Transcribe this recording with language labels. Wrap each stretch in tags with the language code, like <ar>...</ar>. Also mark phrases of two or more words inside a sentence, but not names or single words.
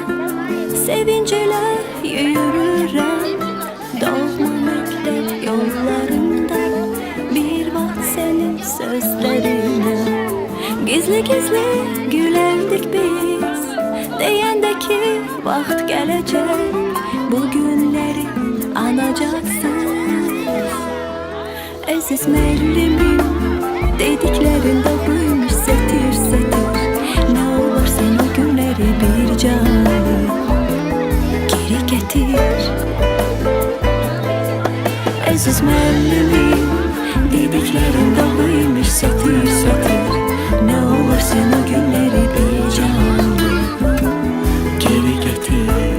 <az>sevinclə yürürəm doğma məktəb yollarında bir vaxt sənin sözlərinə gizli-gizli gülərdik biz deyəndə ki vaxt gələcək bu günləri anacaqsın əziz müəllimim</az> <tr>dediklerinde buymuş setir setir ne olur sen o günleri bir canlı geri getir</tr> <az>Aziz müəllimim</az> <tr>dediklerinde buymuş setir setir ne olur sen o günleri bir canlı geri getir</tr>